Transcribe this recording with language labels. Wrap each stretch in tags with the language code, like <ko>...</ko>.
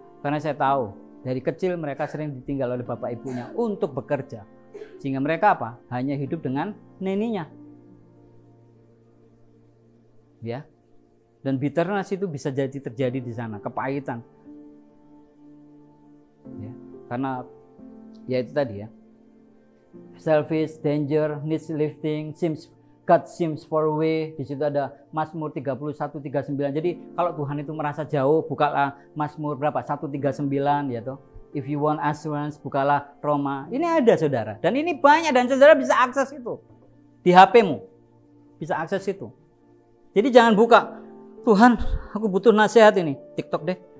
<id>Karena saya tahu dari kecil mereka sering ditinggal oleh bapak ibunya untuk bekerja. Sehingga mereka apa? Hanya hidup dengan neninya. Ya. Dan bitterness itu bisa jadi terjadi di sana, kepahitan. Ya, karena ya itu tadi ya,</id> <en>selfish, danger, needs lifting, God seems far away.</en> <id>Di situ ada Mazmur 31:39. Jadi kalau Tuhan itu merasa jauh, bukalah Mazmur berapa? 139 ya toh.</id> <en>If you want assurance,</en> <id>bukalah Roma. Ini ada saudara, dan ini banyak, dan saudara bisa akses itu di HP-mu, bisa akses itu. Jadi jangan buka, Tuhan aku butuh nasihat ini, TikTok deh.</id>